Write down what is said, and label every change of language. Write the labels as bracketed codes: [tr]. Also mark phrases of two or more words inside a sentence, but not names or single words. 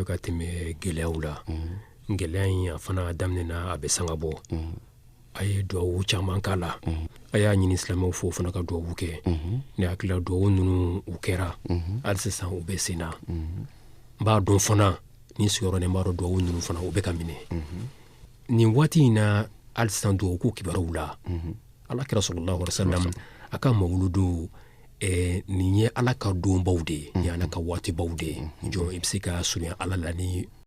[bm] ka tɛmɛ gɛlɛyaw la gɛlɛya in a fana daminɛna a bɛ sanga bɔ a ye duwawu caman k'a la a y'a ɲini silamɛw fo fana ka duwawu kɛ ne hakili la duwawu ninnu u kɛra hali sisan u bɛ sen na n b'a dɔn fana ni sigiyɔrɔ n b'a dɔn duwawu ninnu fana u bɛ ka minɛ nin waati in na hali sisan duwawu ko kibaruw la alakira [ar] صلى الله عليه وسلم [bm] a ka mawuludu nin ye ala ka donbaw de ye ni ala ka waatibaw de ye jɔn i bɛ se ka surunya ala la ni